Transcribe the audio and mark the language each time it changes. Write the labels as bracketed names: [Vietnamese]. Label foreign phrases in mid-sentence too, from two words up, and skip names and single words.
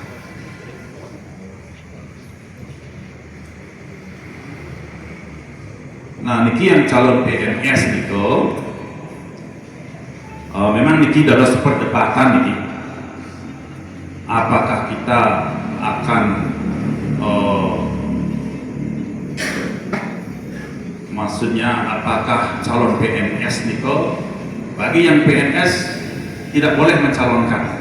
[Indonesian] Nah niki yang calon PNS niko memang [Balinese] niki dados [Indonesian] perdebatan niki. Apakah kita akan maksudnya apakah calon PNS niko bagi yang PNS tidak boleh mencalonkan.